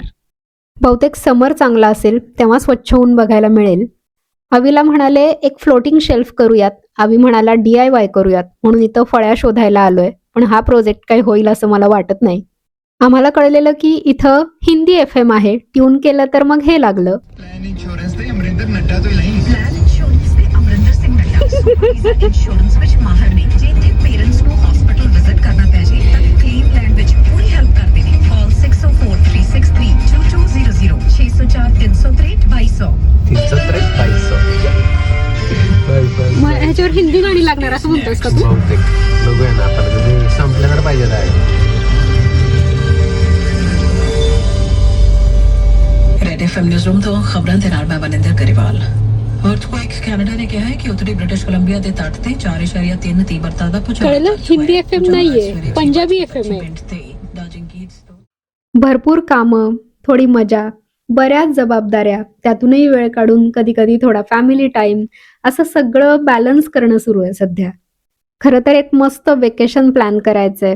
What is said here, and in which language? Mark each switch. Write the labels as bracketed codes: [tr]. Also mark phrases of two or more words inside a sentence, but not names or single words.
[mr] बहुतेक समर चांगला असेल तेव्हा स्वच्छ होऊन बघायला मिळेल. आवीला म्हणाले एक [en] floating shelf [mr] करूयात. आवी म्हणाला DIY करूयात म्हणून इथं फळ्या शोधायला आलोय. पण हा प्रोजेक्ट काही होईल असं मला वाटत नाही. आम्हाला कळलेलं की इथं हिंदी FM आहे. ट्यून केलं तर मग हे लागलं. [en] plan insurance [pa] ਤੇ ਅਮਰਿੰਦਰ ਨੱਡਾ ਤੋ ਨਹੀਂ [en] plan insurance [pa] ਤੇ ਅਮਰਿੰਦਰ ਸਿੰਘ ਨੱਡਾ [en] supervisor insurance [pa] ਵਿੱਚ ਮਾਹਰ ਨੇ ਜਿੱਥੇ ਪੇਰੈਂਟਸ ਨੂੰ [en] hospital visit [pa] ਕਰਨਾ ਪੈ ਜੇ ਤਾਂ ਕਲੇਮ ਲੈਣ ਵਿੱਚ ਪੂਰੀ ਹੈਲਪ ਕਰਦੇ ਨੇ ਕਾਲ 6043632200 6043632200 [mr] मग ह्याच्यावर हिंदी गाणी लागणार असं म्हणतोस का तू? बघूया ना आता संपलं तर पाहिजे आहे. [pa] रेड एफएम [en] news room [pa] ਤੋਂ ਖਬਰਾਂ ਦੇ ਨਾਲ ਮੈਂ ਬਨਿੰਦਰ ਗਰੇਵਾਲ। ਅਰਥਕੁਏਕ ਕੈਨੇਡਾ ਨੇ ਕਿਹਾ ਹੈ ਕਿ ਉੱਤਰੀ ਬ੍ਰਿਟਿਸ਼ ਕੋਲੰਬੀਆ ਦੇ ਤੱਟ ਤੇ 4.3 ਤੀਬਰਤਾ ਦਾ ਭੂਚਾਲ [mr] कळलं? हिंदी FM नाहीये, पंजाबी FM आहे. भरपूर कामं, थोडी मजा, बऱ्याच जबाबदाऱ्या, त्यातूनही वेळ काढून कधी कधी थोडा [en] family time, [mr] असं सगळं बॅलन्स करणं सुरू आहे सध्या. खरं तर एक मस्त [en] vacation plan [mr] करायचंय.